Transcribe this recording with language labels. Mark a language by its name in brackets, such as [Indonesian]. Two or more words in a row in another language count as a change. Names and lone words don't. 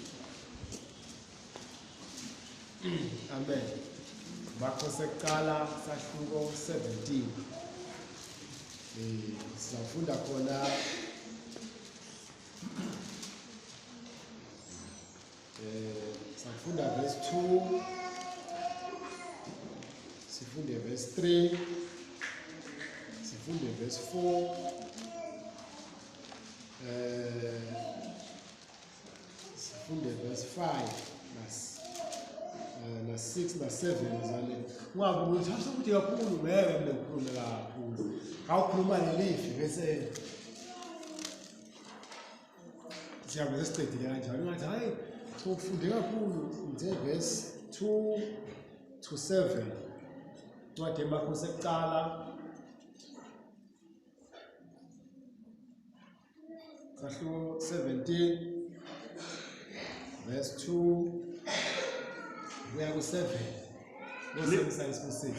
[Swati] Amen. Makhosi ekucala sahluko 17. Siyafunda khona sifunda verse 2, sifunde verse 3, sifunde verse 4, sifunde verse 5 na 6 na 7 zale. Ungabe ukuthi ukuthi kakhulu ngeke ngikhulume kakhulu. Awukhuluma ngelifi bese siyabe sesiqedile kanjalo ngathi hayi sokufunde kakhulu nje [English] verse 2 to 7. [Swati] Ncwadi yemakhosi ekucala sahluko 17 verse 2 kuya ku7 no-6.